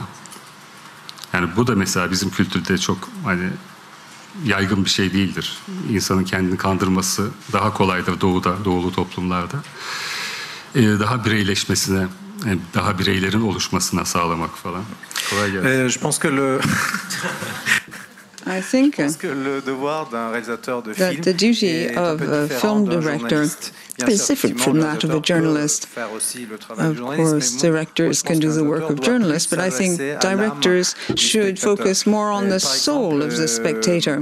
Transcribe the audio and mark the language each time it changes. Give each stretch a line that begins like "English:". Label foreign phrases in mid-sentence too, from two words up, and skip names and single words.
Turkish: Yani bu da mesela bizim kültürde çok hani yaygın bir şey değildir. İnsanın kendini kandırması daha kolaydır doğulu toplumlarda. Daha bireyleşmesine, daha bireylerin oluşmasına sağlamak falan. Kolay gelsin.
French: Je pense que
English: I think that the duty of a film director is different from that of a journalist. Of course, directors can do the work of journalists, but I think directors should focus more on the soul of the spectator.